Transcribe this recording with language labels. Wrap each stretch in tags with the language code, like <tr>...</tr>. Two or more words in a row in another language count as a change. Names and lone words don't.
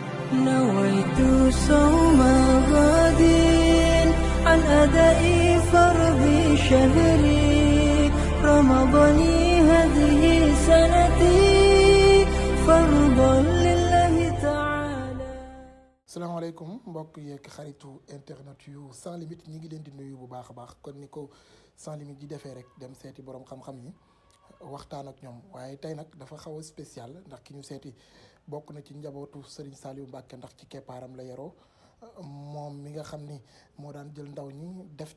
<ar>نويت صوم غد عن أداء فرض شهري رمضان هذه سنتي فرضا لله تعالى.</ar> <wo>salaamaaleykum mbokk yeeg xaritu internet yu</wo> <fr>sans limite</fr> <wo>ñi ngi leen di nuyu bu baax a baax kon ni ko</wo> <fr>sans limite</fr> <wo>di defee rek dem seeti borom xam-xam yi waxtaan ak ñoom waaye tey nag dafa xaw a spécial ndax ki ñu seeti bokk na ci njabootu Serigne Saliou Mbacké ndax ci keppaaram la yaroo moom mi nga xam ni moo daan jël ndaw ñi def</wo>